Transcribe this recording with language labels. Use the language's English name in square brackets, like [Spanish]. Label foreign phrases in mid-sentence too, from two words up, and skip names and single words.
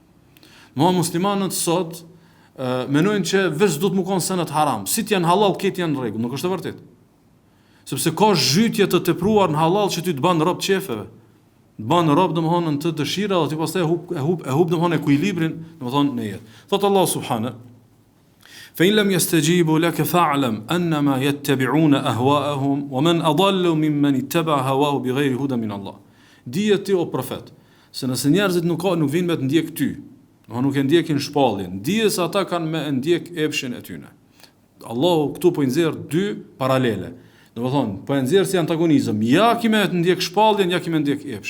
[Albanian] Muslimanët sot menojnë që veç do të më konë senet haram. Si të janë halal, këtë janë në rregull, nuk është e vërtet. Sepse ka zhytje të tepruar në halal që ty të banë rob qefeve. Të banë rob domethënë të dëshira dhe ti pastaj e hub domethënë ekuilibrin domethënë në jetë. [Arabic] Thot الله سبحانه: "فإن لم يستجيبوا لك فاعلم أنما يتبعون أهواءهم ومن أضل ممن اتبع هواه بغير هدى من الله." [Albanian] Dije ti o profet, se nëse njerëzit nuk vinë me të ndjek ty, nuk e ndjekin shpalljen, dije se ata kanë me ndjek epshin e tyne. Allahu këtu po i nxjerr dy paralele. Domethënë, po e nxjerr si antagonizëm. Ja ki me të ndjek shpalljen, ja ki me ndjek epshin.